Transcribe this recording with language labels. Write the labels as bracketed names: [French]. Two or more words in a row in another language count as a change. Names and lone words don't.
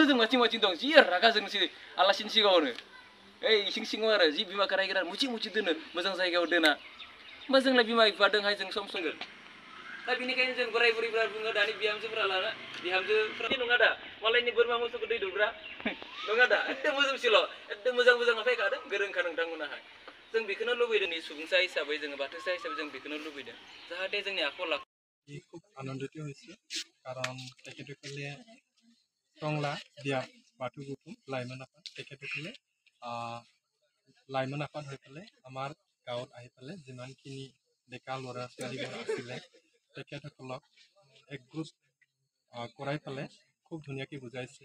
[Bodo] जों माथिं दं जि रागा जोंनोसै आलासिनि सिगाङावनो ओइ इसिं सिङाव आरो जि बिमाखौ रायग्रा मुथि दोनो मोजां जायगायाव दोना होमबा जोंलाय बिमा बिफा दंहाय जों सम संगोन दा बेनिखायनो जों बोराय बुरैफ्रा बुङो दानि बिहामजोफ्रा लाना बिहामजोफ्रा नङा दा मालायनि बोरमा मोसौखौ दै दौग्रा नङा दा एकदम मोजांसिल' एकदम मोजां फैखादों गोरोंखा नोंथांमोनाहाय जों बेखौनो लुबैदों सुबुंसा हिसाबै जोङो बाथौसा हिसाबै जों बेखौनो लुबैदों जाहाथे जोंनि आखल आखु [Assamese] খুব আনন্দিত হৈছোঁ কাৰণ তেখেতসকলে টংলা দিয়া বাথৌ গুটুম লাইমন আফাদ তেখেতসকলে লাইমন আফাদ হৈ পেলাই আমাৰ গাঁৱত আহি পেলাই যিমানখিনি ডেকা ল'ৰা ছোৱালীবোৰ আছিলে তেখেতসকলক একগোট কৰাই পেলাই খুব ধুনীয়াকৈ বুজাইছে